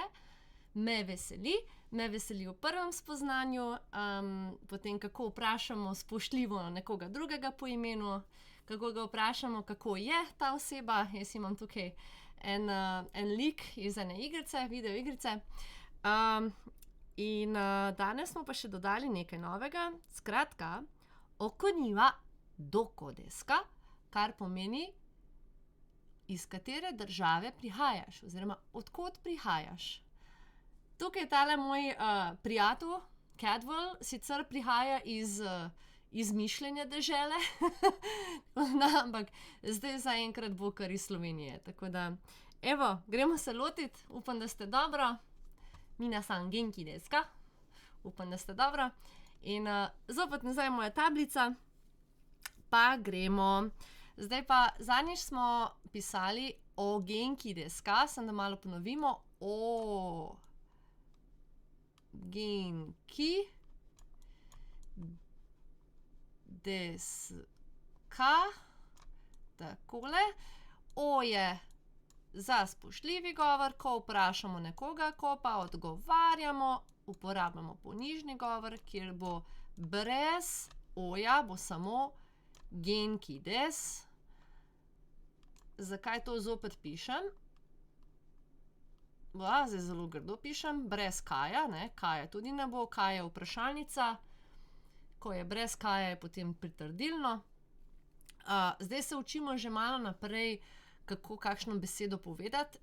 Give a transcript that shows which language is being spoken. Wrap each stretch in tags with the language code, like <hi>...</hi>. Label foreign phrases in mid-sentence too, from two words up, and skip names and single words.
<sl>Me veseli v prvem spoznanju, potem kako vprašamo spoštljivo nekoga drugega po imenu, kako ga vprašamo, kako je ta oseba. Jaz imam tukaj en lik iz ene igrice, video igrice. Danes smo pa še dodali nekaj novega.</sl> <ja>Skratka, お国はどこですか,</ja> <sl>kar pomeni, iz katere države prihajaš oziroma od kod prihajaš. Tukaj tale moj prijatelj, Cadwell, sicer prihaja iz izmišljene dežele, ampak zdaj zaenkrat bo kar iz Slovenije. Tako da, evo, gremo se lotiti. Upam, da ste dobro.</sl> <ja>皆さん元気ですか?</ja> <sl>Upam, da ste dobro. In zopet nazaj moja tablica. Pa gremo. Zdaj pa, zadnjič smo pisali o</sl> <ja>元気ですか,</ja> <sl>samo da malo ponovimo.</sl> <ja>元気ですか.</ja> <sl>Takole. O je za spoštljivi govor, ko vprašamo nekoga, ko pa odgovarjamo, uporabljamo ponižni govor, kjer bo brez oja, bo samo</sl> <ja>元気です.</ja> <sl>Zakaj to zopet pišem? Zdaj zelo grdo pišem, brez kaja, ne, kaja tudi ne bo, kaj je vprašalnica. Ko je brez kaja, je potem pritrdilno. Zdaj se učimo že malo naprej, kako kakšno besedo povedati.</sl>